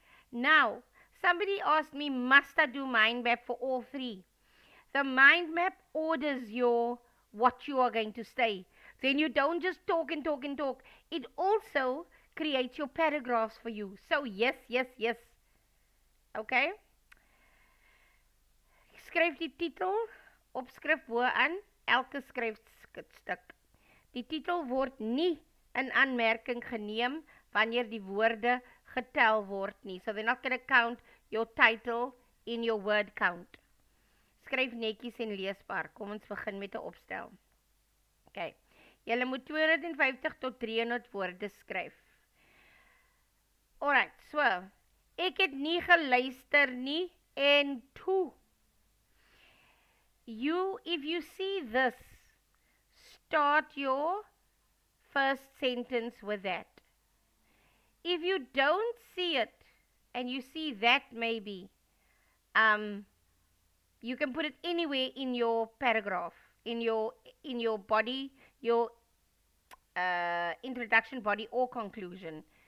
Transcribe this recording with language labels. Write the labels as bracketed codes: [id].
[en] Now, somebody asked me, must I do mind map for all 3? The mind map orders what you are going to say. Then you don't just talk and talk and talk. It also creates your paragraphs for you. So yes. Okay? [af] Skryf die titel, opskrif bo-aan, elke skryfstuk. Die titel word nie in aanmerking geneem wanneer die woorde getel word nie. [en] So they're not going to count your title in your word count. [af] Skryf netjies en leesbaar. Kom ons begin met 'n opstel. Okay. Julle moet 250 tot 300 woorde skryf. Alright, so, ek het nie geluister nie, en toe. [en] If you see this, start your first sentence with that. if you don't see it and you see that maybe, um, you can put it anywhere in your paragraph, in your in your body, your introduction, body, or conclusion.